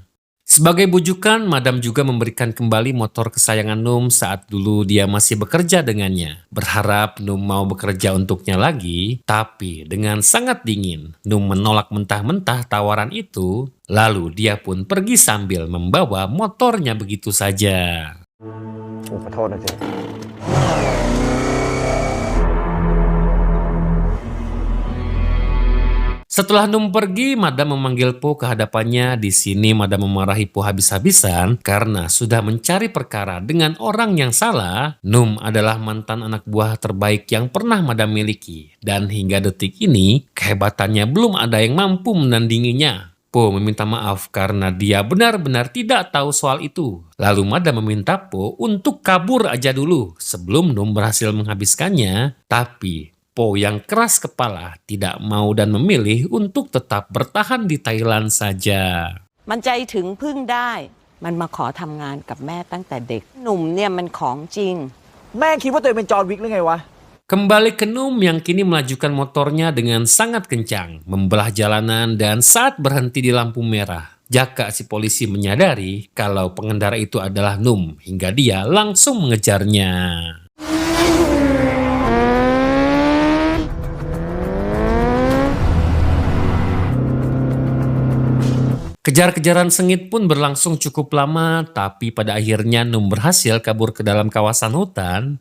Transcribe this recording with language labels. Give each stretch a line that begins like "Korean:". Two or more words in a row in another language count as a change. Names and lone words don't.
Indonesian: Sebagai bujukan, Madam juga memberikan kembali motor kesayangan Num saat dulu dia masih bekerja dengannya. Berharap Num mau bekerja untuknya lagi, tapi dengan sangat dingin, Num menolak mentah-mentah tawaran itu. Lalu dia pun pergi sambil membawa motornya begitu saja.
Thai: ขอโทษนะเจ๊
Indonesian: Setelah Num pergi, Madam memanggil Po ke hadapannya. Di sini Madam memarahi Po habis-habisan karena sudah mencari perkara dengan orang yang salah. Num adalah mantan anak buah terbaik yang pernah Madam miliki. Dan hingga detik ini, kehebatannya belum ada yang mampu menandinginya. Po meminta maaf karena dia benar-benar tidak tahu soal itu. Lalu Madam meminta Po untuk kabur aja dulu sebelum Num berhasil menghabiskannya. Tapi Po yang keras kepala tidak mau dan memilih untuk tetap bertahan di Thailand saja.
Thai: มันใจถึงพึ่งได้ มันมาขอทำงานกับแม่ตั้งแต่เด็ก หนุ่มเนี่ยมันของจริง แม่คิดว่าตัวเองเป็นจอห์นวิกหรือไงวะ
Indonesian: Kembali ke Num yang kini melajukan motornya dengan sangat kencang, membelah jalanan dan saat berhenti di lampu merah. Jaka si polisi menyadari kalau pengendara itu adalah Num hingga dia langsung mengejarnya. Kejar-kejaran sengit pun berlangsung cukup lama, tapi pada akhirnya Num berhasil kabur ke dalam kawasan hutan.